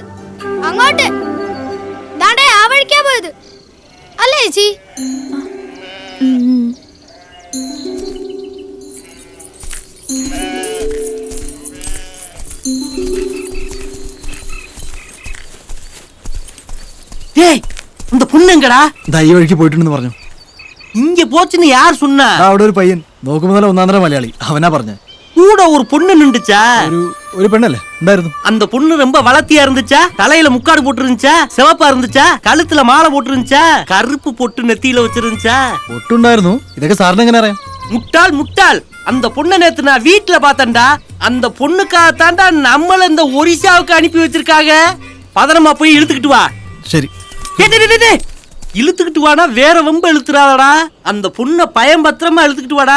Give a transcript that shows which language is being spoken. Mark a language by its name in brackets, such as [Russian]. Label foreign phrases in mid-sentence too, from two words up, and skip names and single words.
[Malayalam] അങ്ങോട്ട് ദാണ്ടേ ആ വഴിക്കാ പോയത് അല്ലേ ചേച്ചി? [Tamil] ஏய் இந்த பொண்ணுங்கடா [Malayalam] ദാ ഈ വഴിക്ക് പോയിട്ടുണ്ടെന്ന് പറഞ്ഞു. [Tamil] இங்க போச்சுன்னு யார் சொன்னா? [Malayalam] ആ അവിടെ ഒരു പയ്യൻ നോക്കുമ്പോൾ നല്ല ഒന്നാന്തര മലയാളി, അവനാ പറഞ്ഞ. [Tamil] கூட ஒரு பொண்ணு நின்றுச்சா? [Malayalam] ഒരു പെണ്ണല്ലേ ഉണ്ടായിരുന്നു? [Tamil] அந்த பொண்ணு ரொம்ப வளர்த்தியா இருந்துச்சா? தலையில முக்காடு போட்டு இருந்துச்சா? சிவப்பா இருந்துச்சா? கழுத்துல மாலை போட்டு இருந்துச்சா? கருப்பு பொட்டு நெத்தியில வச்சிருந்துச்சா? [Malayalam] ഒട്ടുണ്ടായിരുന്നു. ഇതൊക്കെ സാറിന് എങ്ങനെ അറിയാം? [Tamil] முட்டாள் முட்டாள், அந்த பொண்ணை நேத்து நான் வீட்டுல பார்த்தேன்டா. அந்த பொண்ணுக்காகத்தாண்டா நம்மள இந்த ஒரிசாவுக்கு அனுப்பி வச்சிருக்காங்க. பதனமா போய் இழுத்துக்கிட்டு வா. [Malayalam] ശരി. [Tamil] டேய், டேய், டேய், டேய். இழுத்துக்கிட்டு வாடா, வேற வம்ப இழுத்துறாதடா. அந்த பொண்ணை பயம் பத்திரமா இழுத்துக்கிட்டு வாடா.